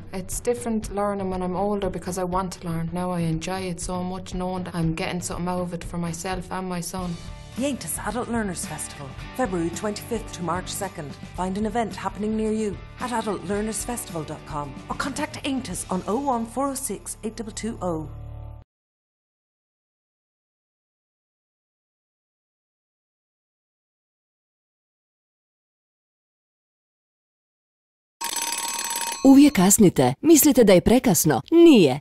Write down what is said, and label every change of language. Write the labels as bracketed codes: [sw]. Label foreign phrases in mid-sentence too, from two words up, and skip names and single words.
[en] It's different learning when I'm older because I want to learn. Now I enjoy it so much knowing that I'm getting something out of it for myself and my son. The Aintus Adult Learners Festival, February 25th to March 2nd. Find an event happening near you at adultlearnersfestival.com or contact Aintus on 01406 8220. [hr] Uvijek kasnite. Mislite da je prekasno? Nije.